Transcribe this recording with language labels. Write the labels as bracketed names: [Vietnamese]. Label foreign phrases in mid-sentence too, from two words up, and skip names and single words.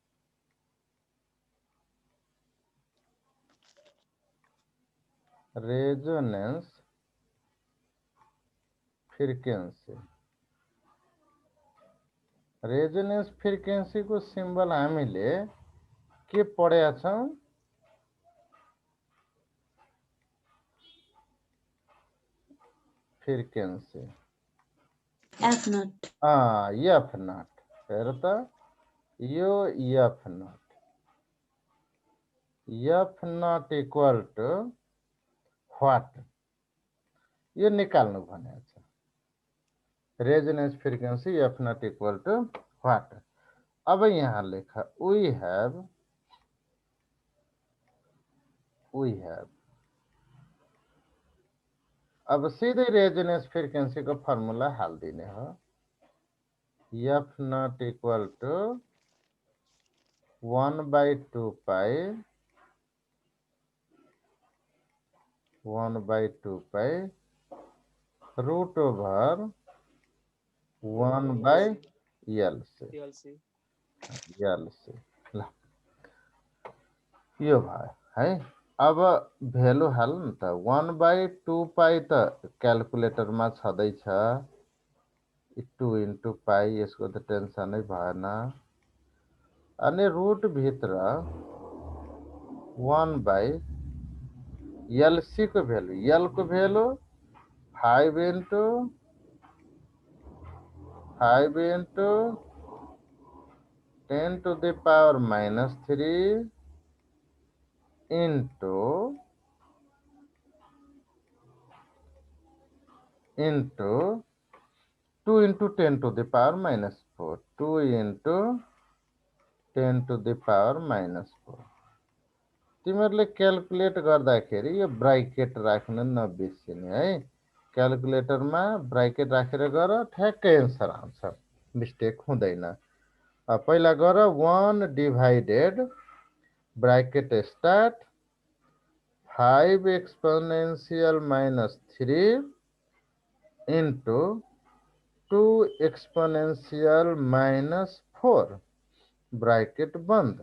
[English] resonance frequency, resonance frequency [Nepali] को सिम्बल हामीले के पढेका छौं? फ्रिक्वेन्सी [English] F naught. F naught. [Nepali] हेर त यो [English] F naught, F naught equal to what? [Nepali] यो निकाल्नु भनेको छ। [English] resonance frequency F naught equal to what? [Nepali] अब यहाँ लेख [English] we have [Nepali] अब सीधे [English] resonance frequency [Nepali] को फर्मुला हालिदिने हो। [English] F naught equal to 1/2 pi 1/2 root over 1/L C TLC [Nepali] L से ल यो भयो है। अब भेल्यु हाल न त 1/2 पाई त क्यालकुलेटर में छँदैछ 2 [English] into pi, [Nepali] यसको त टेन्सनै भएन। अनि रूट भित्र 1/LC को भेल्यु, L को भेल्यु 5 into [English] 10 to the power minus 3 into 2 into 10 to the power minus 4 2 into 10 to the power minus 4। [Nepali] तिमीहरूले क्यालकुलेट गर्दाखेरि यो ब्राकेट राख्न नबिर्सिने है। क्यालकुलेटरमा ब्राकेट राखेर गर, ठ्याक्कै एन्सर आउँछ, मिस्टेक हुँदैन। पहिला गर [English] 1 divided bracket start 5 exponential minus 3 into 2 exponential minus 4 bracket बंद।